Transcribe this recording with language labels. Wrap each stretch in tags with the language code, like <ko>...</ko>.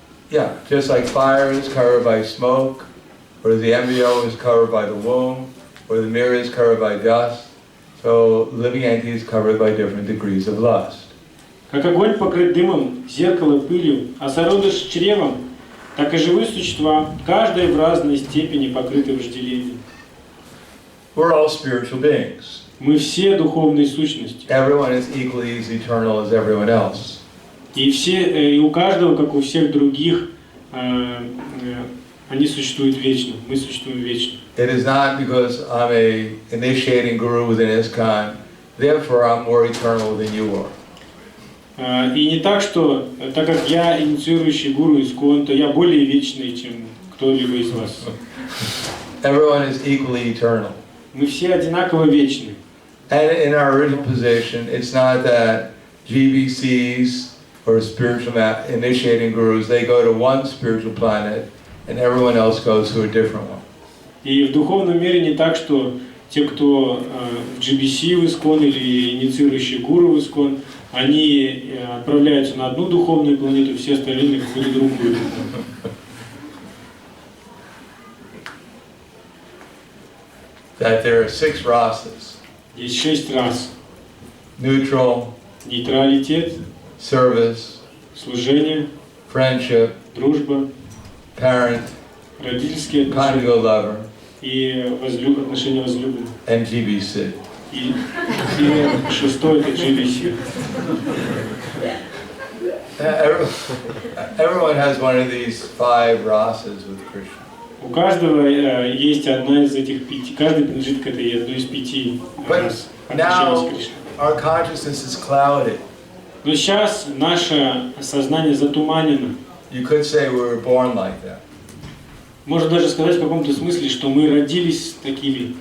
<en>Yeah, just like fire is covered by smoke, or the embryo is covered by the womb, or the mirror is covered by dust, so living entity is covered by different degrees of lust.</en> <ru>Как огонь покрыт дымом, зеркало пылью, а зародыш чревом, так и живые существа, каждое в разной степени покрыты вожделением.</ru> <en>We're all spiritual beings.</en> <ru>Мы все духовные сущности.</ru> <en>Everyone is equally as eternal as everyone else.</en> <ru>И у каждого, как у всех других, они существуют вечно. Мы существуем вечно.</ru> <en>It is not because I'm a initiating guru within ISKCON, therefore I'm more eternal than you are.</en> <ru>И не так, что так как я инициирующий гуру ИСККОН, то я более вечный, чем кто-либо из вас.</ru> <en>Everyone is equally eternal.</en> <ru>Мы все одинаково вечны.</ru> <en>And in our original position, it's not that GBCs or spiritual initiating gurus, they go to one spiritual planet and everyone else goes to a different one.</en> <ru>И в духовном мире не так, что те, кто в GBC в ИСККОН или инициирующие гуру в ИСККОН, они отправляются на одну духовную планету, все остальные на какую-то другую.</ru> <en>That there are 6 rasas.</en> <ru>Есть 6 рас.</ru> <en>Neutral,</en> <ru>Нейтралитет,</ru> <en>service,</en> <ru>служение,</ru> <en>friendship,</en> <ru>дружба,</ru> <en>parent,</en> <ru>родительские отношения</ru> <en>conjugal lover,</en> <ru>и отношения возлюбленных.</ru> <en>and GBC.</en> <ru>И 6-й это GBC.</ru> <en>Everyone has one of these 5 rasas with Krishna.</en> <ru>У каждого есть одна из этих 5, каждый принадлежит к этой одной из 5 рас, отличаясь от Кришны.</ru> <en>Our consciousness is clouded.</en> <ru>Но сейчас наше сознание затуманено.</ru> <en>You could say we were born like that.</en> <ru>Можно даже сказать в каком-то смысле, что мы родились такими.</ru>